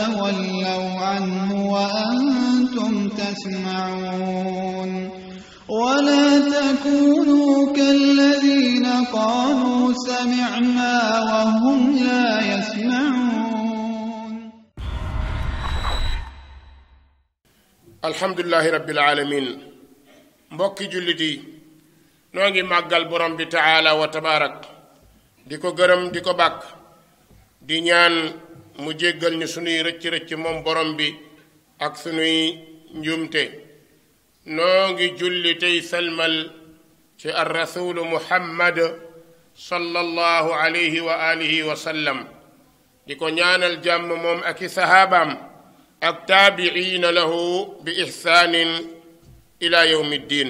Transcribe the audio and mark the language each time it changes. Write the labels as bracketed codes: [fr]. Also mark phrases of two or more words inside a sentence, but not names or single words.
[ar] تولوا عنه وأنتم تسمعون ولا تكونوا كالذين قالوا سمعنا وهم لا يسمعون. الحمد لله رب العالمين. [wo] mbokki jullit yi noo ngi màggal borom bi [ar] تعالى وتبارك [wo] di ko gërëm di ko bàkk di ñaan mu jéggal ñu sunuy rëcc-rëcc moom borom bi ak sunuy njuumte. noo ngi julli tey salmal ci [ar] الرسول محمد صلى الله عليه وعلى آله وسلم [wo] di ko ñaanal jàmm moom ak i sahaabaam ak [ar] تابعين له بإحسان إلى يوم الدين.